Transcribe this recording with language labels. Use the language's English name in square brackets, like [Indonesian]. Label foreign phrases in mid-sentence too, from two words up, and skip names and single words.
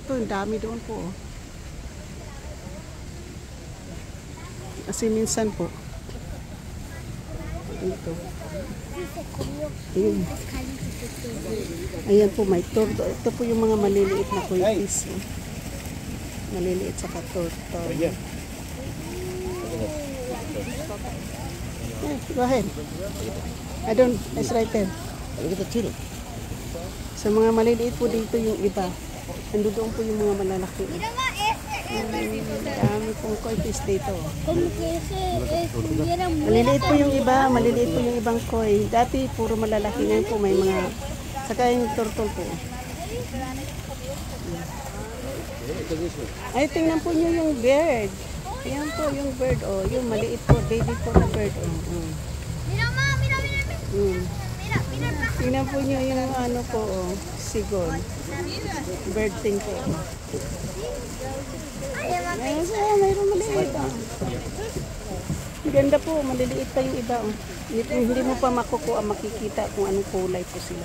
[Filipino] Ito, ang dami doon po. Kasi minsan po ito. Ayan po, may torto. Ito po yung mga maliliit na [English] koi fish. [Filipino] Maliliit sa torto. [English] Go ahead. It's right there. Look at the tuna. [Filipino] Sa mga maliliit po dito yung iba. Nandoon po yung mga malalaki. Dami po pong [English] koi fish [Filipino] dito. [Spanish] Como que estuviera [Filipino] Maliliit po yung iba, maliliit po yung ibang koi. Dati puro malalaki, ngayon po may mga, saka yung turtle po. Ay, tingnan po nyo yung bird. Ayan po yung bird, oh. Yung maliit po, baby po na bird, oh. [Spanish] Mira, ma, mira, mira, mira. Mira, mira, mira. [Filipino] Tingnan po nyo yung ano po, oh. Sigon. [English] Bird thing [Filipino] po, oh. Ayan, mayroon maliit, oh. Ganda po, maliliit pa yung iba, oh. Hindi mo pa makukuha, makikita kung anong kulay po sila.